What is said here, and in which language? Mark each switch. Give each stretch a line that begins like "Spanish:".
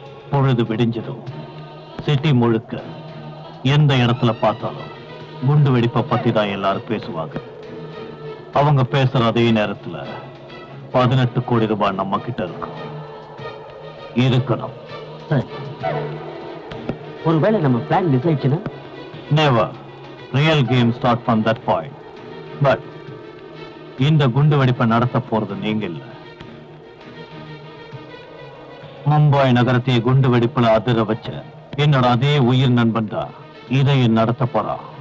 Tamil: பொழுது விடிஞ்சதும் சிட்டி முழுக்க எந்த இடத்துல பார்த்தாலும் குண்டு வெடிப்பை பத்தி தான் எல்லாரும் பேசுவாங்க. அவங்க பேசுற அதே நேரத்துல 18 கோடி ரூபாய் நம்ம கிட்ட இருக்கணும். ஒருவேளை நம்ம பிளான் மிஸ் ஆயிடுச்சுன்னா?
English: Never. Real game start from that point.
Tamil: But இந்த குண்டு வெடிப்பை நடத்த போறது நீங்க இல்ல. மும்பை நகரத்தை குண்டு வெடிப்புல அதிர வச்ச என்னோட அதே உயிர் நண்பன் தான் இதை நடத்த போறா.